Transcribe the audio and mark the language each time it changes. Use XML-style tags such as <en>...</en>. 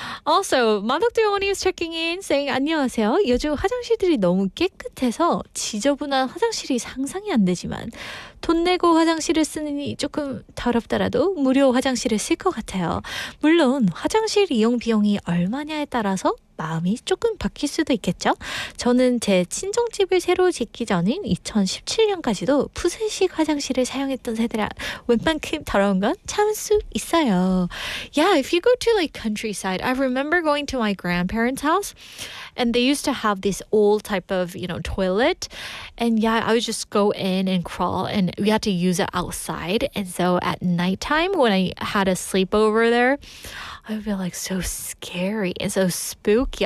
<en>Also, 만덕대원님 is checking in, saying,</en> <ko>안녕하세요. 요즘 화장실들이 너무 깨끗해서 지저분한 화장실이 상상이 안 되지만 돈 내고 화장실을 쓰니 조금 더럽더라도 무료 화장실을 쓸 것 같아요. 물론 화장실 이용 비용이 얼마냐에 따라서 마음이 조금 바뀔 수도 있겠죠. 저는 제 친정집을 새로 짓기 전인 2017년까지도 푸세식 화장실을 사용했던 세대라 웬만큼 더러운 건 참을 수 있어요.</ko> <en>Yeah, if you go to like countryside, I remember going to my grandparents' house and they used to have this old type of, toilet. And yeah, I would just go in and crawl and we had to use it outside. And so at nighttime when I had a sleepover there, I would feel like so scary and so spooky.</en>